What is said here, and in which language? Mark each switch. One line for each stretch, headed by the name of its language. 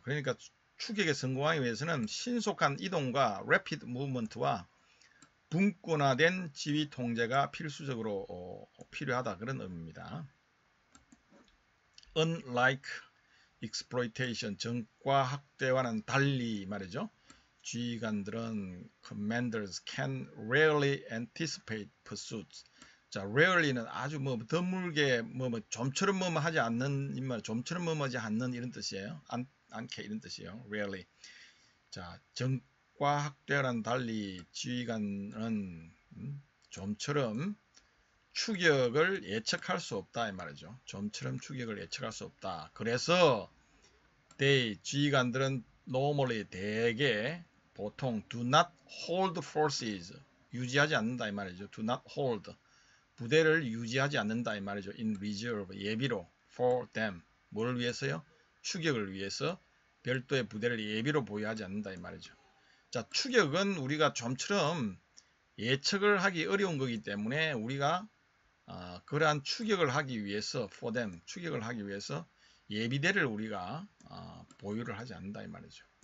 Korean: 그러니까 추격에 성공하기 위해서는 신속한 이동과
English: rapid movement
Korean: 와 분권화된 지휘 통제가 필수적으로 필요하다 그런 의미입니다.
English: Unlike exploitation
Korean: 전과 학대와는 달리 말이죠. 지휘관들은
English: commanders can rarely anticipate pursuits.
Korean: 자, rarely는 아주 뭐 드물게 좀처럼 하지 않는 이 말, 좀처럼 하지 않는 이런 뜻이에요. 않게 이런 뜻이에요. rarely. 자, 전과 학대와는 달리 지휘관은 좀처럼 추격을 예측할 수 없다 이 말이죠. 좀처럼 추격을 예측할 수 없다. 그래서 지휘관들은
English: normally
Korean: 대개 보통
English: do not hold forces
Korean: 유지하지 않는다 이 말이죠.
English: do not hold
Korean: 부대를 유지하지 않는다 이 말이죠.
English: in reserve
Korean: 예비로
English: for them
Korean: 뭘 위해서요? 추격을 위해서 별도의 부대를 예비로 보유하지 않는다 이 말이죠. 자, 추격은 우리가 좀처럼 예측을 하기 어려운 거기 때문에 우리가 그러한 추격을 하기 위해서
English: for them
Korean: 추격을 하기 위해서 예비대를 우리가 보유를 하지 않는다 이 말이죠.